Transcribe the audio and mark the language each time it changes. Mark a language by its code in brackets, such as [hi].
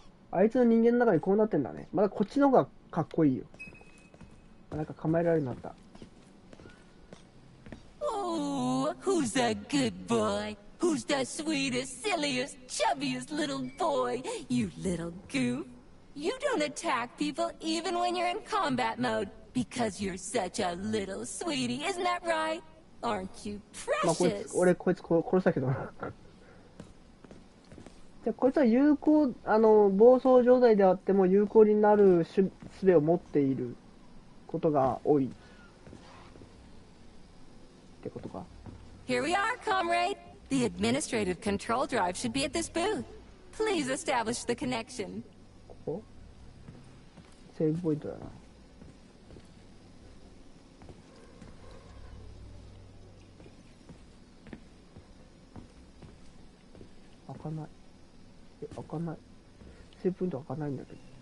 [ja] あいつの人間の中にこうなってんだね。まだこっちの方がかっこいいよ。なんか構えられるようになった。 [en] Oh, who's that good boy? Who's that sweetest, silliest, chubbiest little boy? You little goof. You don't attack people even when you're in combat mode because you're such a little sweetie, isn't that right? Aren't you [ja] まあこい [en] precious? [ja] つ、俺こいつ殺したけどな。じゃあこいつは有効、暴走状態であっても有効になる術を持っていることが多い。ってことか。 [en] Here we are, comrade. The administrative control drive should be at this booth. Please establish the connection. [ja] ここセーブポイントだな。開かない。開かない。セーブポイント開かないんだけど。